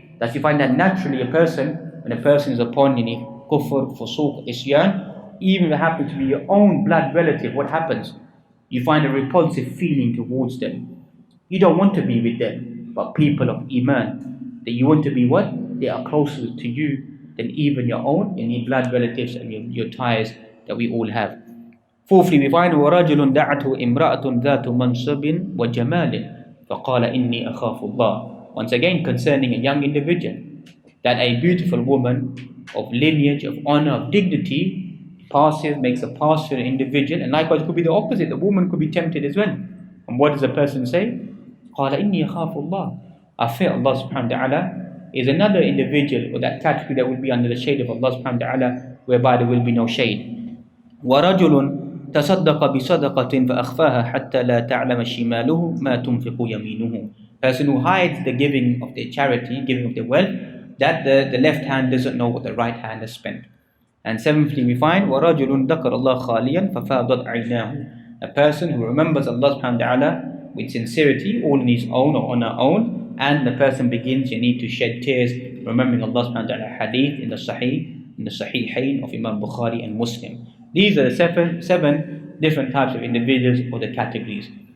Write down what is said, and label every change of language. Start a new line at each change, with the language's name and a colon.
English: That you find that naturally when a person is upon kufr, fusuq, isyan, even if it happens to be your own blood relative, what happens? You find a repulsive feeling towards them. You don't want to be with them, but people of Iman, that you want to be what? They are closer to you. than even your own and your blood relatives and your ties that we all have. Fourthly, we find
Arabic: وَرَجُلٌ دَعَتْهُ إِمْرَأَةٌ ذَاتُ مَنْصَبٍ وَجَمَالٍ فَقَالَ إِنِّي أَخَافُ اللَّهِ.
English: Once again, concerning a young individual, that a beautiful woman of lineage, of honor, of dignity, makes a pass to an individual, and likewise it could be the opposite. The woman could be tempted as well. And what does the person say?
Arabic: قَالَ إِنِّي أَخَافُ اللَّهِ.
English: I fear Allah subhanahu wa ta'ala. Is another individual or that category that will be under the shade of Allah subhanahu wa ta'ala, whereby there will be no shade.
Arabic: وَرَجُلٌ تصدق بصدقة فأخفاها حتى لا تعلم شماله ما تنفق يمينه.
English: Person who hides the giving of their charity, giving of their wealth, that the left hand doesn't know what the right hand has spent. And seventhly, we find
Arabic: وَرَجُلٌ ذكر الله خاليا ففاضت عيناه.
English: A person who remembers Allah subhanahu wa ta'ala with sincerity, all in his own or on her own, and the person begins to shed tears, remembering Allah subhanahu wa ta'ala. Hadith in the Sahihain of Imam Bukhari and Muslim. These are the seven different types of individuals or the categories.